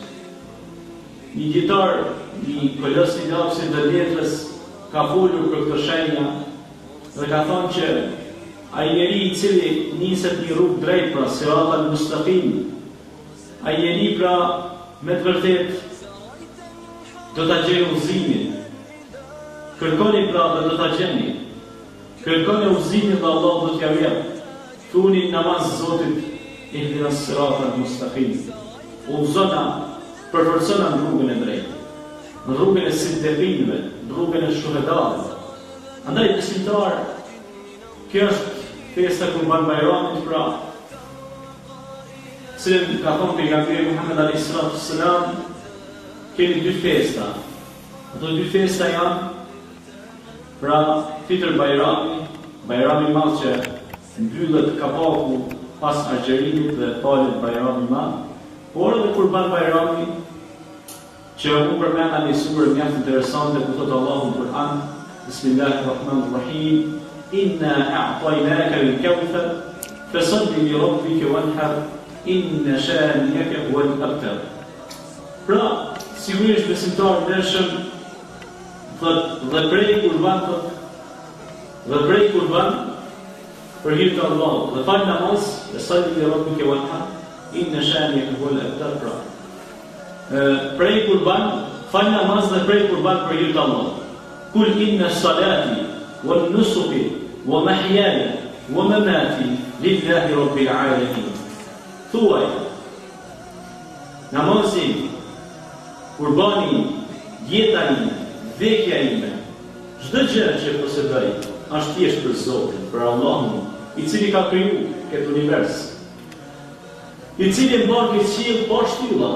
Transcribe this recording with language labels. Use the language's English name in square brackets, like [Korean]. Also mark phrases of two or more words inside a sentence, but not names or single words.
[Albanian] Një dietar, një kolos I lapsit të letrës ka folur për këtë shenja dhe ka thonë që ai njeri I cili niset një rrugë drejt, pra [Arabic] الصراط المستقيم, [Albanian] ai njeri pra me të vërtet do ta gjejë udhëzimin. Kërkoni pra dhe do ta gjeni. Kërkoni udhëzimin dhe Allah do t'ja jap. Thuni namaz Zotit [Arabic] اهدنا الصراط المستقيم. [Albanian] Udhëzona, përforcona në rrugën e drejtë, në rrugën e siddiqinëve, në rrugën e shuhedave. Andaj besimtar, kjo është festa Kurban Bayramit, pra cilën ka thonë pejgamberi Muhammed [Arabic] عليه السلام, [Albanian] keni dy festa. Ato dy festa janë pra Fitr Bayrami, Bayrami I Madh që mbyllet kapaku pas agjerimit dhe falet Bayrami I Madh, por edhe Kurban Bayrami që u përmend në surë mjaft interesante ku thotë Allahu në Kur'an, [Arabic] بسم الله الرحمن الرحيم، إنا أعطيناك الكوثر فصل لربك وانحر إن شانئك هو الأبتر. [Albanian] Pra, sigurisht besimtar ndershëm thotë dhe prej kurban për hir të Allahut, dhe fal namaz, [Arabic] فصل لربك وانحر إن شانئك هو الأبتر. [Albanian] Prej kurban, fal namaz dhe prej kurban për hir të Allahut. [Arabic] قل إن صلاتي ونسكي ومحياي ومماتي لله رب العالمين. [Albanian] Thuaj, namazin, kurbani, jeta ime, vdekja ime, çdo gjë që posedoj, është thjesht për Zotin, për Allahun, i cili ka kriju këtë univers, i cili mban këtë qiell pa shtylla.